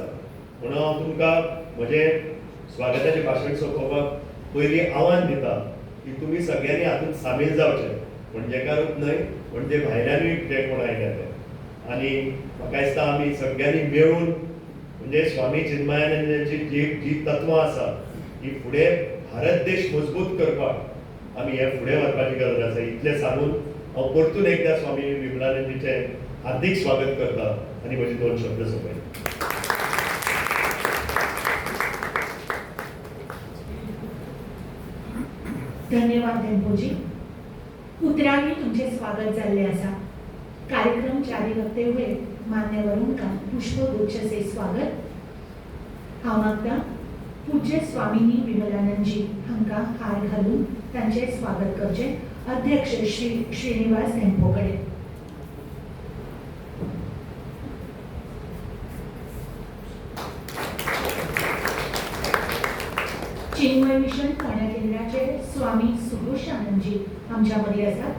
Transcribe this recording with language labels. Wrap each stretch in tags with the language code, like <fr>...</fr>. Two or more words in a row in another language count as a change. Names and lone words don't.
<kok>म्हणून हांव तुमकां म्हजें स्वागताचें भाशण सोंपोवपाक पयलीं आव्हान दिता की तुमी सगळ्यांनी हातूंत सामील जावचें पणजेकारूच न्हय म्हणजे भायल्यानूय जे कोण आयल्या ते आनी म्हाका दिसता आमी सगळ्यांनी मेळून म्हणजे स्वामी चिन्मयानंदाची जी तत्वां आसा ही फुडें भारत देश मजबूत करपाक आमी हे फुडें वचपाची गरज आसा इतलें सांगून हांव परतून एकदा स्वामी विमलानंदजीचें हार्दिक स्वागत करता आनी म्हजी 2 शब्द सोंपयता। धन्यवाद देंपोजी। उतरावी तुमचे स्वागत जाल्ले आसा।</kok> <hi>कार्यक्रम जारी करते हुए मान्यवरों का पुष्पगुच्छ से स्वागत।</hi> <kok>हांव मागता पूज्य स्वामिनी विमलानंदजी हांकां हार घालून तांचे स्वागत करचे अध्यक्ष श्री श्रीनिवास देंपो कडेन। चिन्मय मिशन फोंड्या केंद्राचे स्वामी सुदर्शनानंदजी आमच्या मदीं आसात।</kok>